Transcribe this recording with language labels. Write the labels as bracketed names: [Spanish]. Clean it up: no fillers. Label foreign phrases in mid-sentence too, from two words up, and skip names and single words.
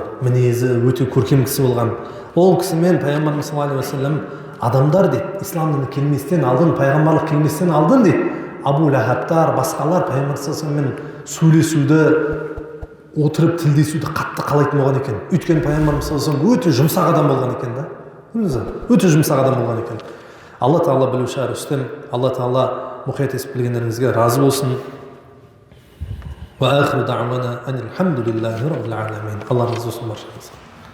[Kazakh] Мінезі өте көркем кісі болған. Ол кісімен пайғамбарымыз [Arabic] صلى الله عليه وسلم [Kazakh] адамдар дейді, ислам діні келместен алдын, пайғамбарлық келместен алдын дейді, Абу Лахабтар, басқалар пайғамбар [Arabic] صلى الله عليه وسلم [Kazakh] сөйлесуді, отырып тілдесуді қатты қалайтын болған екен. Өйткені пайғамбарымыз [Arabic] صلى الله عليه وسلم [Kazakh] өте жұмсақ адам болған екен да. Өте жұмсақ адам болған екен. Алла тағала білуші әрі үстем, Алла тағала мұқият естіп білгендеріңізге разы болсын. [Arabic] وآخر دعوانا أن الحمد لله رب العالمين. [Kazakh] Алла разы болсын баршаңызға.